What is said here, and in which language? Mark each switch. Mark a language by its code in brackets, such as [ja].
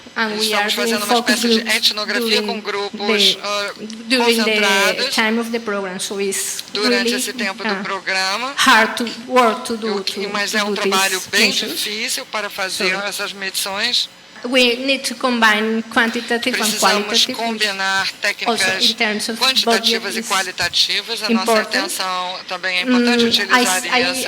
[en] And we are doing focus groups during the time of the program, so it's really hard to work to do. [pt] Mas é trabalho bem difícil para fazer essas medições. [en] We need to combine quantitative and qualitative. [pt] Precisamos combinar técnicas quantitativas e qualitativas. A nossa atenção também é importante utilizar isso.